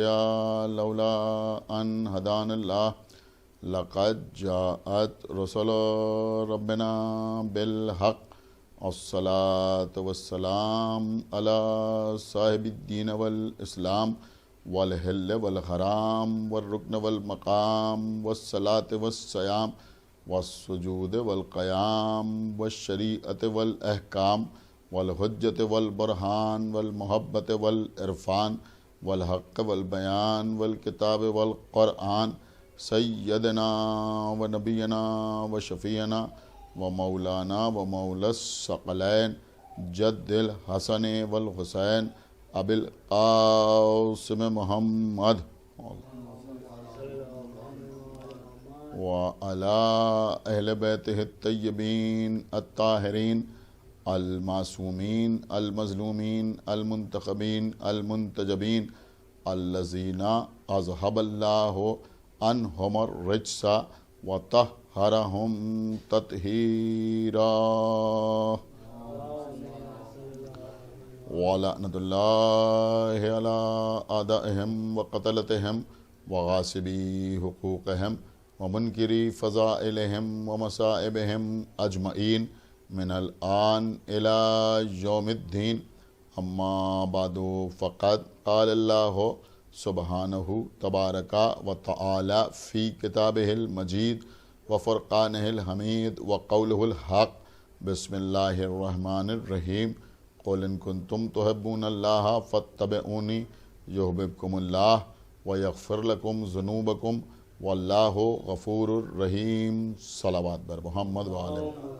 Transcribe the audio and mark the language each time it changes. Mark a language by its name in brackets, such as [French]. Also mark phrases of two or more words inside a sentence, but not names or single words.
[Arabic] لولا ان ہدانا اللہ لقد جاءت رسل ربنا بالحق الصلاة والسلام على صاحب الدین والاسلام والحل والحرام والرکن والمقام والصلاة والصیام والسجود والقیام والشریعت والاحکام والحجت والبرہان والمحبت والعرفان والحق والبیان والکتاب والقرآن سیدنا و نبینا و شفیعنا و مولانا و مولا الثقلین جد الحسن والحسین ابی القاسم محمد و علی اہل بیتہ الطیبین الطاہرین المعصومین المظلومین المنتخبین المنتجبین الذین اذہب اللہ عنہم الرجس وطہرہم تطہیرا ولعنۃ اللہ علی اعدائہم وقتلتہم وغاصبی حقوقہم ومنکری فضائلہم ومصائبہم اجمعین من الآن الی یوم الدین اما بعد فقد قال اللہ سبحانہ تبارک و تعالی فی کتابہ المجید و فرقانہ الحمید و قولہ الحق بسم اللہ الرحمن الرحیم قل ان کنتم تحبون اللہ فاتبعونی یحببکم اللہ و یغفر لکم ذنوبکم واللہ غفور الرحیم [Persian] صلوات بر محمد و آلہ۔